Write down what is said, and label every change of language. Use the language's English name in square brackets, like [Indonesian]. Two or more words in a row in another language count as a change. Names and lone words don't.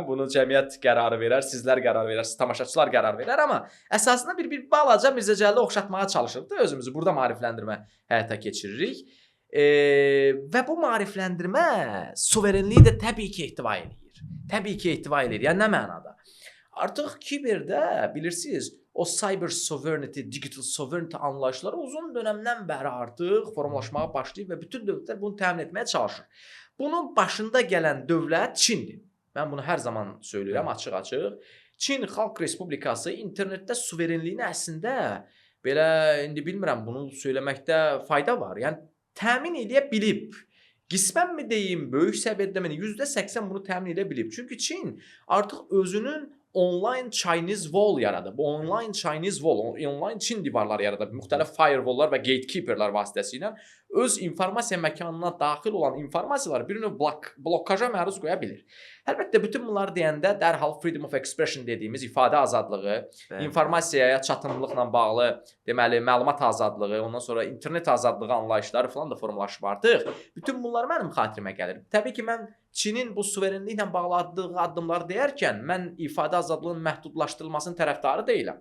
[Azerbaijani] Bunu cəmiyyət qərarı verər, sizlər qərar verərsiniz, tamaşaçılar qərar verər, amma əsasında bir balaca Mirzə Cəlili oxşatmağa çalışırıq da özümüzü. Burada maarifləndirmə həyata keçiririk. Və bu maarifləndirmə suverenliyi də təbii ki ehtiva edir. Təbii ki ehtiva edir. Yəni nə mənada? Artıq kiberdə bilirsiniz, o [English] cyber sovereignty, digital sovereignty [Azerbaijani] anlayışları uzun dönəmdən bəri artıq formalaşmağa başlayıb və bütün dövlətlər bunu təmin etməyə çalışır. Bunun başında gələn dövlət Çindir. Mən bunu hər zaman söyləyirəm açıq-açıq. Çin Xalq Respublikası internetdə suverenliyini əslində belə indi bilmirəm, bunu söyləməkdə fayda var. Yəni təmin edə bilib. Qismənmi deyim, böyük səviyyədə mi? %80 bunu təmin edə bilib. Çünki Çin artıq özünün [English] online Chinese wall [Azerbaijani] yaradı. Bu [English] online Chinese wall, [Azerbaijani] online Çin divarları yaradı. Müxtəlif firewalllar və gatekeeperlər vasitəsilə öz informasiya məkanına daxil olan informasiyaları bir növ blokaja məruz qoya bilir. Əlbəttə bütün bunları deyəndə dərhal [English] freedom of expression [Azerbaijani] dediyimiz ifadə azadlığı, informasiyaya çatımlıqla bağlı, deməli məlumat azadlığı, ondan sonra internet azadlığı anlayışları falan da formalaşıb artıq. Bütün bunlar mənim xatirimə gəlir. Təbii ki, mən Çinin bu suverenliklə bağlı atdığı addımları deyərkən mən ifadə azadlığının məhdudlaşdırılmasının tərəfdarı deyiləm.